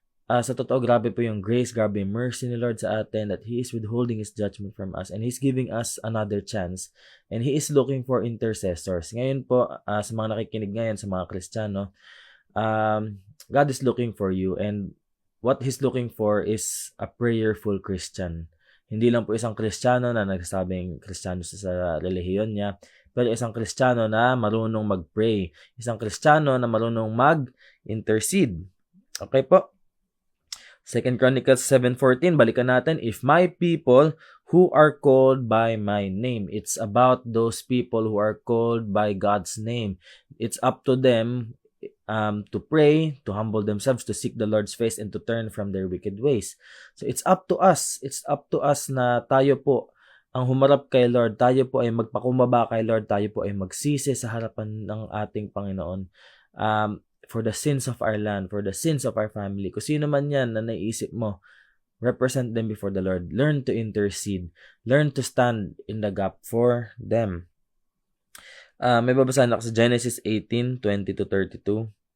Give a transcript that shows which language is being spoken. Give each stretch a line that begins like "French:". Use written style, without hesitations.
Filipino: Sa totoo, grabe po yung grace, grabe yung mercy ni Lord sa atin
English: that He is withholding His judgment from us and He's giving us another chance and He is looking for intercessors.
Filipino: Ngayon po, sa mga nakikinig ngayon, sa mga Kristiyano,
English: God is looking for you and what He's looking for is a prayerful Christian.
Filipino: Hindi lang po isang Kristiyano na nagsasabing Kristiyano sa relihiyon niya, pero isang Kristiyano na marunong mag-pray. Isang Kristiyano na marunong mag-intercede. Okay po? 2 Chronicles 7:14, balikan natin.
English: If my people who are called by my name. It's about those people who are called by God's name. It's up to them to pray, to humble themselves, to seek the Lord's face, and to turn from their wicked ways. So it's up to us. It's up to us
Filipino: na tayo po ang humarap kay Lord. Tayo po ay magpakumbaba kay Lord. Tayo po ay magsisi sa harapan ng ating Panginoon.
English: For the sins of our land, for the sins of our family.
Filipino: Kung sino man yan na naisip mo,
English: represent them before the Lord. Learn to intercede. Learn to stand in the gap for them.
Filipino: May babasahin ako sa Genesis 18:20-32.